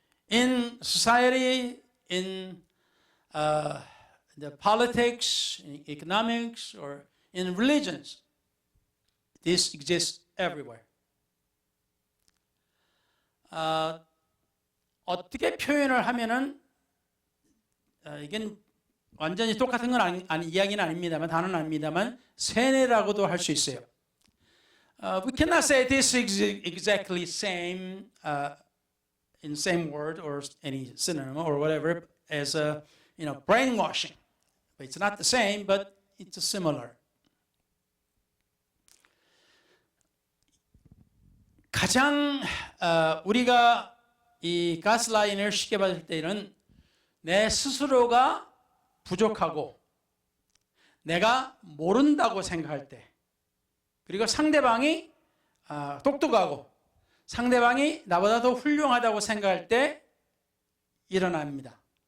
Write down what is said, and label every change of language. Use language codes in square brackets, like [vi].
[en] In society, in the politics, in economics, or in religions, this exists everywhere. [ko] 어떻게 표현을 하면은 이건 완전히 똑같은 건 이야기는 아닙니다만 단어는 아닙니다만 세뇌라고도 할 수 있어요. [en] We cannot say this is exactly same in same word or any synonym or whatever as brainwashing. But it's not the same, but it's similar. [ko] 가장 우리가 이 가스라이팅을 쉽게 받을 때는 내 스스로가 부족하고 내가 모른다고 생각할 때 그리고 상대방이 똑똑하고 상대방이 나보다 더 훌륭하다고 생각할 때 일어납니다.